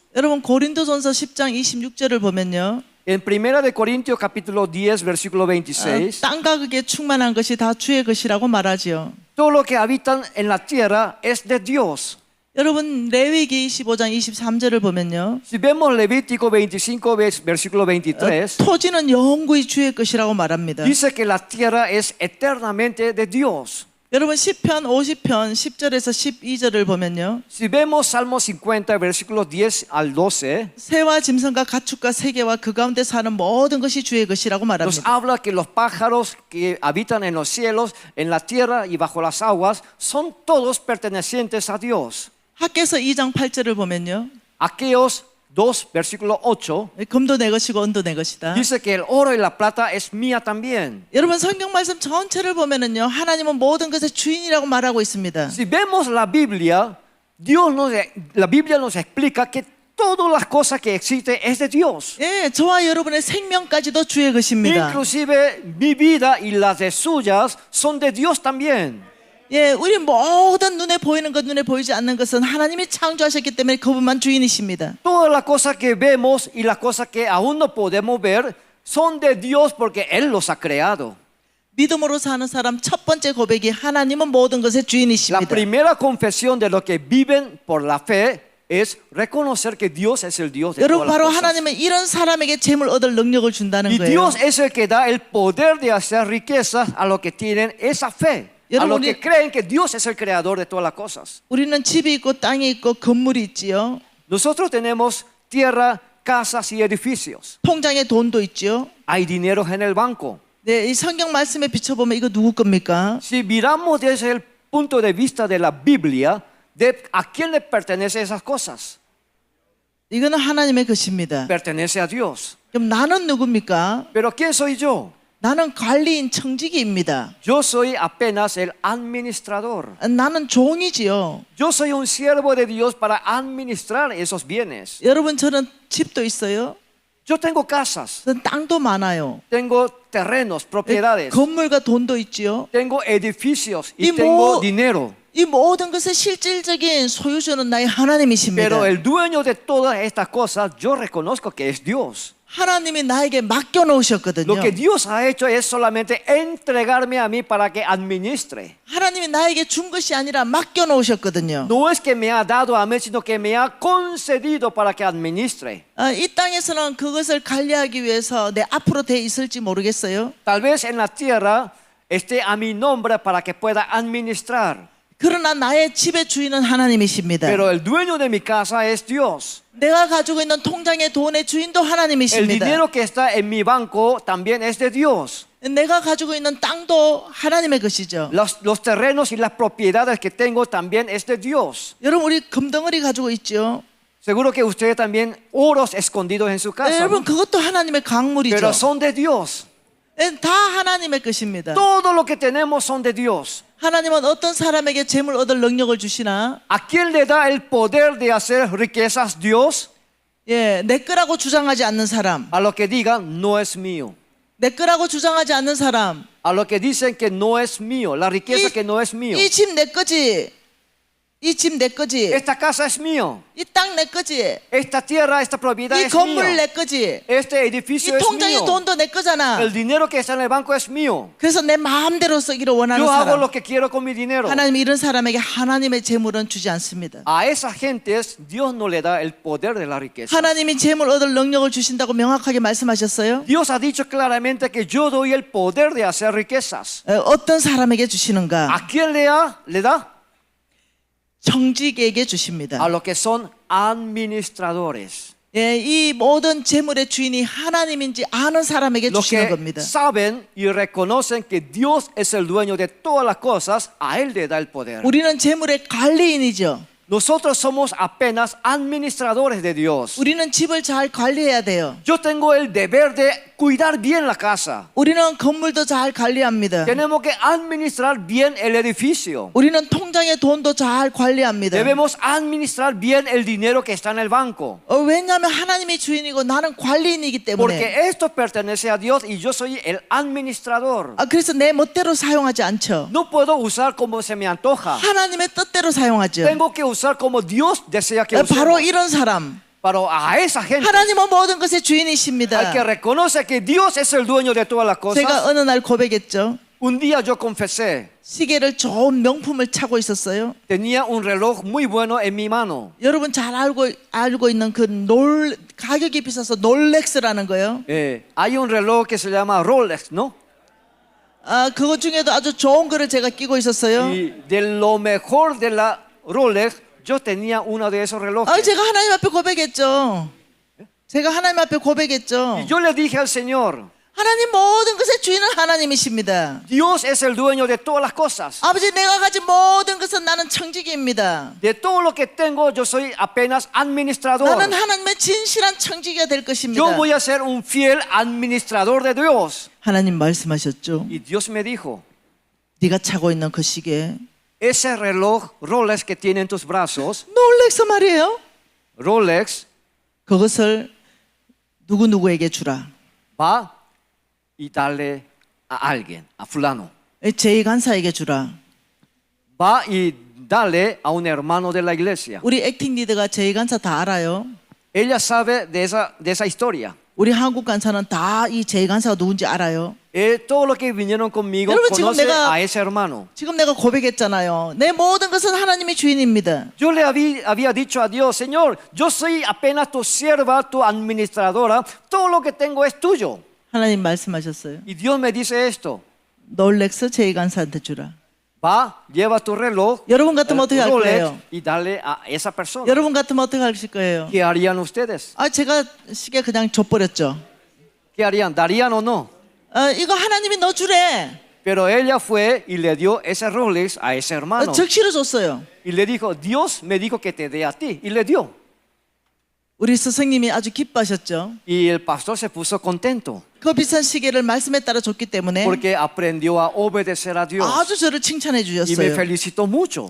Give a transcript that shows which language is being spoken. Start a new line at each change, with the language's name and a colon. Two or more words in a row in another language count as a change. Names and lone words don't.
Korean: 여러분 고린도전서 10장 26절을 보면요.
Spanish: En 1 de Corintios capítulo 10 versículo 26,
Korean: 땅과 그게 충만한 것이 다 주의 것이라고 말하지요.
Spanish: todo lo que habitan en la tierra es de Dios.
Korean: 여러분 레위기 25장 23절을 보면요.
Spanish: Si vemos Levítico 25 versículo 23,
Korean: 토지는 영구히 주의 것이라고 말합니다.
Spanish: dice que la tierra es eternamente de Dios.
Korean: 여러분 시편 50편 10절에서 12절을 보면요.
Spanish: Si vemos Salmo 50 versículos 10 al 12,
Korean: 새와 짐승과 가축과 세계와 그 가운데 사는 모든 것이 주의 것이라고
Spanish: nos
Korean: 말합니다.
Spanish: habla que los pájaros que habitan en los cielos, en la tierra y bajo las aguas son todos pertenecientes a Dios.
Korean: 학개서 2장 8절을 보면요.
Spanish: Aqueos 2 versículo 8
Korean: 금도 내 것이고 은도 내 것이다.
Spanish: dice que el oro y la plata es mía también.
Korean: 여러분 성경 말씀 전체를 보면은요. 하나님은 모든 것의 주인이라고 말하고 있습니다.
Spanish: Si vemos la Biblia nos explica que todas las cosas que existen es de Dios.
Korean: 예, 저와 여러분의 생명까지도 주의 것입니다.
Spanish: Inclusive mi vida y las de suyas son de Dios también.
Korean: 예, 우리 모든 눈에 보이는 것, 눈에 보이지 않는 것은 하나님이 창조하셨기 때문에 그분만 주인이십니다.
Spanish: Todas las cosas que vemos y las cosas que aún no podemos ver son de Dios porque Él los ha creado.
Korean: 믿음으로 사는 사람 첫 번째 고백이 하나님은 모든 것의
Spanish: La
Korean: 주인이십니다.
Spanish: primera confesión de los que viven por la fe es reconocer que Dios es el Dios de
Korean: 여러분
Spanish: todas
Korean: 바로
Spanish: las cosas.
Korean: 하나님은 이런 사람에게 재물 얻을 능력을 준다는
Spanish: Y
Korean: 거예요.
Spanish: Dios es el que da el poder de hacer riquezas a los que tienen esa fe. A los que creen que Dios es el creador de todas las cosas.
Korean: 우리는 집이 있고 땅이 있고 건물이 있지요.
Spanish: Nosotros tenemos tierra, casas y edificios.
Korean: 통장에 돈도 있죠.
Spanish: Hay dinero en el banco.
Korean: 네, 이 성경 말씀에 비춰보면 이거 누구 겁니까?
Spanish: Si miramos desde el punto de vista de la Biblia, ¿a quién le pertenecen esas cosas?
Korean: 이거는 하나님의 것입니다.
Spanish: Pertenece a Dios.
Korean: 그럼 나는 누굽니까?
Spanish: Pero ¿quién soy yo?
Korean: 나는 관리인 청지기입니다.
Spanish: Yo soy apenas el administrador.
Korean: 나는 종이지요.
Spanish: Yo soy un siervo de Dios para administrar esos bienes.
Korean: 여러분 저는 집도 있어요.
Spanish: Yo tengo casas,
Korean: 저는 땅도 많아요.
Spanish: tengo terrenos, propiedades,
Korean: 건물과 돈도 있지요.
Spanish: tengo edificios y Y tengo mo- dinero.
Korean: 이 모든 것의 실질적인 소유주는 나의 하나님이십니다.
Spanish: Pero el dueño de todas estas cosas, yo reconozco que es Dios.
Korean: 하나님이 나에게 맡겨 놓으셨거든요.
Spanish: Lo que Dios ha hecho es solamente entregarme a mí para que administre.
Korean: 하나님이 나에게 준 것이 아니라 맡겨 놓으셨거든요.
Spanish: No es que me ha dado a mí, sino que me ha concedido para que administre.
Korean: 이 땅에서는 그것을 관리하기 위해서 내 앞으로 돼 있을지 모르겠어요.
Spanish: Tal vez en la tierra esté a mi nombre para que pueda administrar.
Korean: 그러나 나의 집의 주인은 하나님이십니다.
Spanish: Pero el dueño de mi casa es Dios.
Korean: 내가 가지고 있는 통장의 돈의 주인도
Spanish: El
Korean: 하나님이십니다.
Spanish: dinero que está en mi banco también es de Dios.
Korean: 내가 가지고 있는 땅도 하나님의 것이죠.
Spanish: Los terrenos y las propiedades que tengo también es de Dios.
Korean: 여러분 우리 금덩어리 가지고 있죠.
Spanish: Seguro que ustedes también oros escondidos en su casa.
Korean: 여러분
Spanish: ¿no?
Korean: 그것도 하나님의 강물이죠.
Spanish: Pero son de Dios.
Korean: 다 하나님의 것입니다.
Spanish: Todo lo que tenemos son de Dios.
Korean: 하나님은 어떤 사람에게 재물 얻을 능력을 주시나?
Spanish: ¿A quién le da el poder de hacer riquezas Dios?
Korean: 내 거라고 주장하지 않는 사람,
Spanish: A lo que digan no es mío.
Korean: 내 거라고 주장하지 않는 사람,
Spanish: A lo que dicen que no es mío. La riqueza que no es mío.
Korean: 이 집 내 거지, 이 집 내 거지,
Spanish: Esta casa es mío.
Korean: 이 땅 내 거지,
Spanish: Esta tierra, esta propiedad
Korean: 이
Spanish: es mío.
Korean: 건물 내 거지,
Spanish: Este
Korean: 이
Spanish: edificio es
Korean: 통장의
Spanish: mío.
Korean: 돈도 내 거잖아.
Spanish: El dinero que está en el banco es mío.
Korean: 그래서 내 마음대로 쓰기를 원하는
Spanish: Yo hago
Korean: 사람,
Spanish: lo que quiero con mi dinero.
Korean: 하나님 이런 사람에게 하나님의 재물은 주지 않습니다.
Spanish: A esas gentes Dios no le da el poder de la riqueza.
Korean: 하나님이 재물 얻을 능력을 주신다고 명확하게 말씀하셨어요.
Spanish: Dios ha dicho claramente que yo doy el poder de hacer riquezas.
Korean: 어떤 사람에게 주시는가?
Spanish: ¿A quién le da?
Korean: 청지기에게 주십니다.
Spanish: A los que son administradores.
Korean: 이 모든 재물의 주인이 하나님인지 아는 사람에게
Spanish: Los
Korean: 주시는
Spanish: que
Korean: 겁니다.
Spanish: saben y reconocen que Dios es el dueño de todas las cosas, a Él le da el poder.
Korean: 우리는 재물의 관리인이죠.
Spanish: Nosotros somos apenas administradores de Dios.
Korean: 우리는 집을 잘 관리해야 돼요.
Spanish: Yo tengo el deber de cuidar bien la casa.
Korean: 우리는 건물도 잘 관리합니다.
Spanish: Tenemos que administrar bien el edificio.
Korean: 우리는 통장의 돈도 잘 관리합니다.
Spanish: Debemos administrar bien el dinero que está en el banco.
Korean: 왜냐하면 하나님이 주인이고 나는 관리인이기 때문에.
Spanish: Porque esto pertenece a Dios y yo soy el administrador.
Korean: 그래서 내 멋대로 사용하지 않죠.
Spanish: No puedo usar como se me antoja.
Korean: 하나님의 뜻대로 사용하죠.
Spanish: Tengo que usar como Dios desea que
Korean: 바로
Spanish: usemos.
Korean: 이런 사람.
Spanish: Pero a esa gente,
Korean: 하나님은 모든 것의 주인이십니다.
Spanish: al que reconoce que Dios es el dueño de todas las
Korean: 제가
Spanish: cosas,
Korean: 어느 날 고백했죠.
Spanish: un día yo confesé,
Korean: 시계를 좋은 명품을 차고 있었어요.
Spanish: tenía un reloj muy bueno en mi mano.
Korean: 여러분 잘 알고 있는 그 가격이 비싸서 롤렉스라는 거예요.
Spanish: Hay un reloj que se llama Rolex, ¿no?
Korean: 그거 중에도 아주 좋은 거를 제가 끼고 있었어요.
Spanish: Y de lo mejor de la Rolex, yo tenía uno de esos relojes.
Korean: 제가 하나님 앞에 고백했죠. 제가 하나님 앞에 고백했죠.
Spanish: Y yo le dije al Señor,
Korean: 하나님 모든 것의 주인은 하나님이십니다.
Spanish: Dios es el dueño de todas las cosas.
Korean: 아버지 내가 가진 모든 것은 나는 청지기입니다.
Spanish: De todo lo que tengo, yo soy apenas administrador.
Korean: 나는 하나님의 진실한 청지기가 될 것입니다.
Spanish: Yo voy a ser un fiel administrador de Dios.
Korean: 하나님 말씀하셨죠.
Spanish: Y Dios me dijo,
Korean: 네가 차고 있는 그 시계
Spanish: ese reloj Rolex que tiene en tus brazos,
Korean: 롤렉스 말이에요.
Spanish: Rolex,
Korean: 그것을 누구누구에게 주라.
Spanish: va y darle a alguien, a fulano.
Korean: 제2간사에게 주라.
Spanish: Va y dale a un hermano de la iglesia.
Korean: 우리 액팅 리더가 제2간사 다 알아요.
Spanish: Ella sabe de esa historia.
Korean: 우리 한국 간사는 다 이 제2간사가 누군지 알아요.
Spanish: Todos los que vinieron conmigo
Korean: 여러분, 지금
Spanish: conocen
Korean: 내가-
Spanish: a ese hermano.
Korean: 지금 내가 고백했잖아요. 내 모든 것은 하나님의 주인입니다.
Spanish: Yo le había dicho a Dios, Señor, yo soy apenas tu sierva, tu administradora, todo lo que tengo es tuyo.
Korean: 하나님 말씀하셨어요.
Spanish: Y Dios me dice esto,
Korean: 롤렉스 제2간사한테 주라.
Spanish: va, lleva tu reloj,
Korean: 여러분 같으면 어떻게 할
Spanish: Rolex,
Korean: 거예요?
Spanish: y dale a esa persona.
Korean: 여러분 같으면 어떻게 하실 거예요?
Spanish: ¿Qué harían ustedes?
Korean: 제가 시계 그냥 줘버렸죠.
Spanish: ¿Qué harían? ¿Darían o no?
Korean: 이거 하나님이 너 주래.
Spanish: Pero ella fue y le dio ese Rolex a ese hermano. 즉시로 줬어요. Y le dijo, Dios me dijo que te dé a ti. Y le dio.
Korean: 우리 스승님이 아주 기뻐하셨죠.
Spanish: Y el pastor se puso contento.
Korean: 그 비싼 시계를 말씀에 따라 줬기 때문에
Spanish: porque aprendió a obedecer a Dios.
Korean: 아주 저를 칭찬해
Spanish: Y me
Korean: 주셨어요.
Spanish: felicitó mucho.